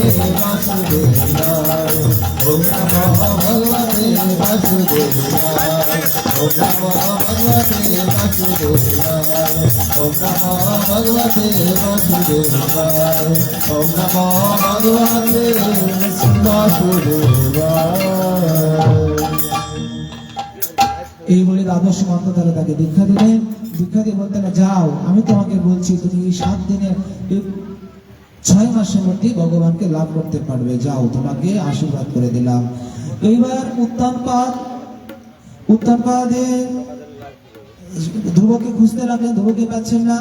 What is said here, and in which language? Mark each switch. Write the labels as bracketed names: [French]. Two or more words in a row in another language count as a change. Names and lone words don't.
[Sanskrit] वासुदेवाय ओम नमो भगवते वासुदेवाय ओम नमो भगवते वासुदेवाय ओम नमो भगवते वासुदेवाय ओम नमो भगवते वासुदेवाय [Bangla] এই বলে দ্বাদশ মন্ত্র দ্বারা তাকে দীক্ষা দিলেন। দীক্ষা দিয়ে বলতেন, যাও আমি তোমাকে বলছি তুমি এই 7 দিনে 6 মাসের মধ্যে ভগবানকে লাভ করতে পারবে, যাও তোমাকে আশীর্বাদ করে দিলাম। এইবার উত্তানপাদে ধ্রুবকে খুঁজতে লাগলেন, ধ্রুবকে পাচ্ছেন না।